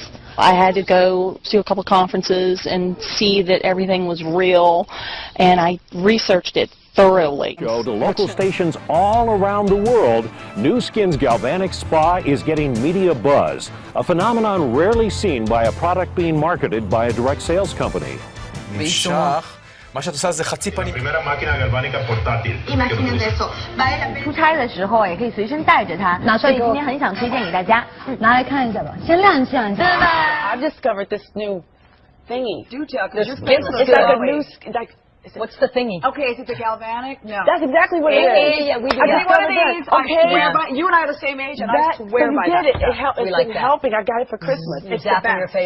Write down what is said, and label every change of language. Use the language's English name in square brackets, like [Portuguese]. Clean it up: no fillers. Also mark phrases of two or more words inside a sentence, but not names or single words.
[English] I had to go to a couple conferences and see that everything was real, and I researched it thoroughly. Go to local stations all around the world. Nu Skin's Galvanic Spa is getting media buzz, a phenomenon rarely seen by a product being marketed by a direct sales company. [Hebrew] מה שאת עושה זה חצי פנים. [Chinese] 出差的时候也可以随身带着它，所以今天很想推荐给大家，拿来看一下吧，先亮相一下。 [English] I've discovered this new thingy. Do tell, because it's like a new, like. What's the thingy? Okay, is it the galvanic? No. That's exactly what it is. Yeah, we do. I got one of these. Okay. You and I are the same age, and I swear by that. It's been helping. I got it for Christmas. It's the best.